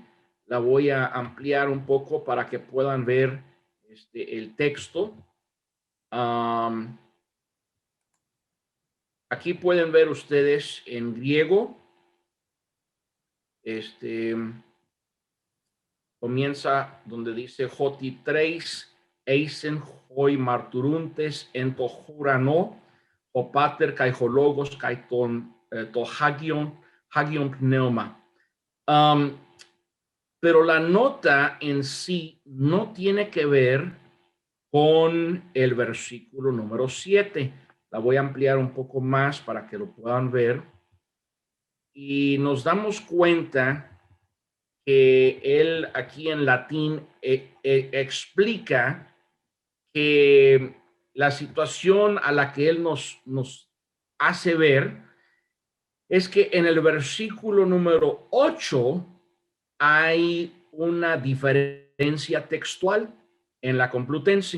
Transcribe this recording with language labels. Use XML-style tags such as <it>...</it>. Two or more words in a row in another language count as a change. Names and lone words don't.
<es>La voy a ampliar un poco para que puedan ver el texto. Aquí pueden ver ustedes en griego. Comienza donde dice</es> <el>ὅτι 3, εἰσιν οἱ μαρτυροῦντες ἐν τῷ οὐρανῷ, ὁ πατὴρ καὶ ὁ λόγος καὶ τὸν τὸ ἅγιον πνεῦμα.</el> <es>Pero la nota en sí no tiene que ver con el versículo número 7. La voy a ampliar un poco más para que lo puedan ver. Y nos damos cuenta que él aquí en latín explica que la situación a la que él nos hace ver es que en el versículo número 8 hay una diferencia textual en la Complutense.</es>